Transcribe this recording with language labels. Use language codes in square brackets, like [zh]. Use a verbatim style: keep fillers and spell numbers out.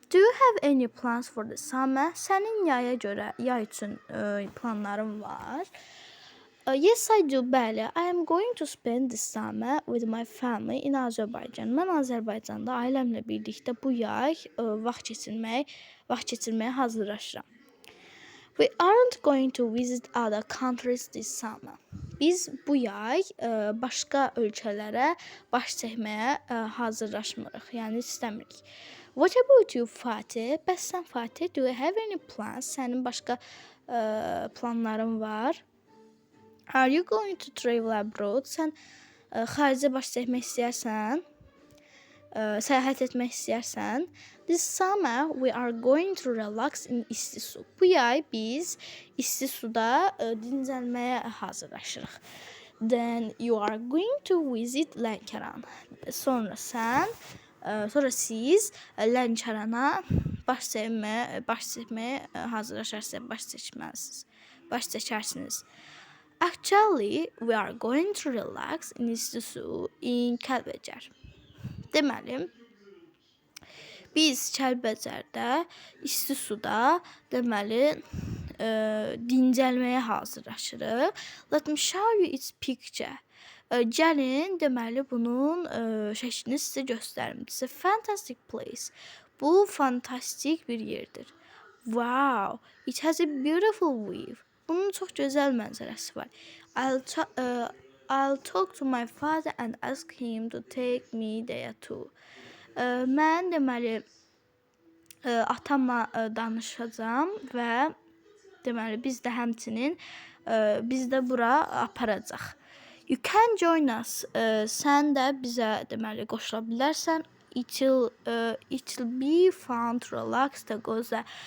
[en] Do you have any plans for the summer? [az] Sənin yaya görə, yay üçün ə, planların var? [en] Uh, yes, I do, bəli. I am going to spend this summer with my family in Azerbaijan. [az] Mən Azərbaycanda ailəmlə birlikdə bu yay uh, vaxt keçirmək, vaxt keçirməyə hazırlaşıram. [en] We aren't going to visit other countries this summer. [az] Biz bu yay ə, başqa ölkələrə baş çəkməyə ə, hazırlaşmırıq, yəni istəmirik. [en] What about you, Fatih? [az] Bəs sən Fatih, [en] do you have any plans? [az] Sənin başqa ə, planların var? [en] Are you going to travel abroad? [az] Sən ə, xaricə baş çəkmək istəyirsən? Ə, səyahət etmək istəyirsən? [en] This summer we are going to relax in isti su. [az] Bu yay biz isti suda ə, dincəlməyə hazırlaşırıq. [en] Then you are going to visit Lənkəran. [az] Sonra sən ə, sonra siz ə, Lənkərana baş çəkməyə baş çəkməyə ə, hazırlaşarsınız, baş çəkməlisiniz. Baş çəkərsiniz. [en] Actually, we are going to relax in Istisu in Kəlbəcər. [az] Deməli, biz Kəlbəcərdə İstisuda deməli ə, dincəlməyə hazırlaşırıq. [en] Let me show you its picture. [az] Ə, gəlin deməli bunun ə, şəklini sizə göstərim. [en] It's a fantastic place. [az] Bu fantastik bir yerdir. [en] Wow, it has a beautiful view. [az] Bunun çox gözəl mənzərəsi var. [en] I'll ta- uh, I'll talk to my father and ask him to take me there too. [az] Uh, mən deməli ə, atamla ə, danışacağam və deməli biz də həmçinin ə, biz də bura aparacaq. [en] You can join us. [az] Ə, sən də bizə deməli qoşula bilərsən. [en] It will, ə, it will be fun to relax the goza.